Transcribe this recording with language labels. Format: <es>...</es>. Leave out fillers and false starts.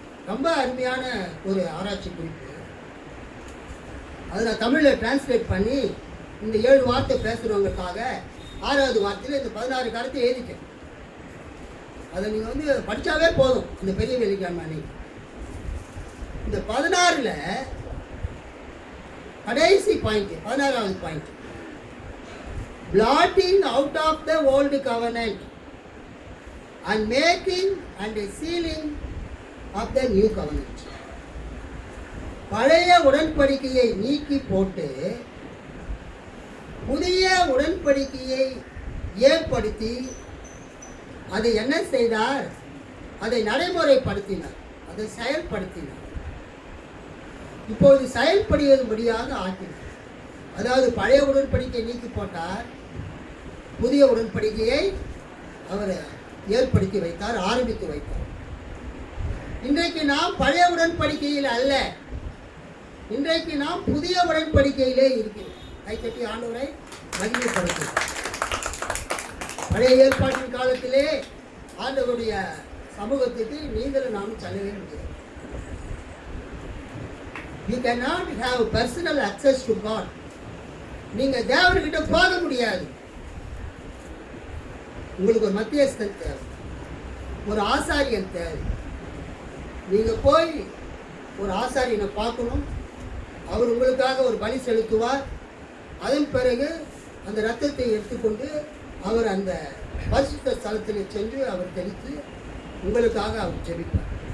<ta>ரொம்ப அருமையான ஒரு ஆராய்ச்சி குறிப்பு. அதை நான் தமிழில் டிரான்ஸ்லேட் பண்ணி இந்த 7 வார்த்தை பேசுகிறவங்களுக்காக 6வது வார்த்தையில் இந்த 16 காரியத்தை எழுதிட்டேன். அதை நீங்கள் வந்து படித்தாவே போதும் இந்த பெரிய வெள்ளிக்கிழமை அன்னைக்கு. இந்த 16ல் கடைசி point, 16வது point,</ta> <en>blotting out of the old covenant and making and sealing of the new covenant.</en> <ta>பழைய உடன்படிக்கையை நீக்கி போட்டு புதிய உடன்படிக்கையை ஏற்படுத்தி அதை என்ன செய்தார், அதை நடைமுறைப்படுத்தினார், அதை செயல்படுத்தினார். இப்பொழுது செயல்படுவதுபடியாக ஆக்கினார். அதாவது பழைய உடன்படிக்கையை நீக்கி போட்டார், புதிய உடன்படிக்கையை அவர் ஏற்படுத்தி வைத்தார், ஆரம்பித்து வைத்தார். இன்றைக்கு நாம் பழைய உடன்படிக்கையில் அல்ல, இன்றைக்கு நாம் புதிய உடன்படிக்கையிலே இருக்கிறோம். கைத்தட்டி ஆண்டவரை மகிமைப்படுத்தும். பழைய ஏற்பாட்டின் காலத்திலே ஆண்டவருடைய சமூகத்துக்கு நீங்களும் நானும் செல்லவே முடியாது.</ta> <en>You cannot have personal access to God.</en> <ta>நீங்கள் தேவன்கிட்ட போக முடியாது. உங்களுக்கு ஒரு மத்தியஸ்தன் தேவை, ஒரு ஆசாரியன் தேவை. நீங்கள் போய் ஒரு ஆசாரியனை பார்க்கணும், அவர் உங்களுக்காக ஒரு பலி செலுத்துவார். அதன் பிறகு அந்த இரத்தத்தை எடுத்துக்கொண்டு அவர் அந்த பரிசுத்த ஸ்தலத்தில் சென்று அவர் தெளித்து உங்களுக்காக அவர் ஜெபிப்பார்.</ta>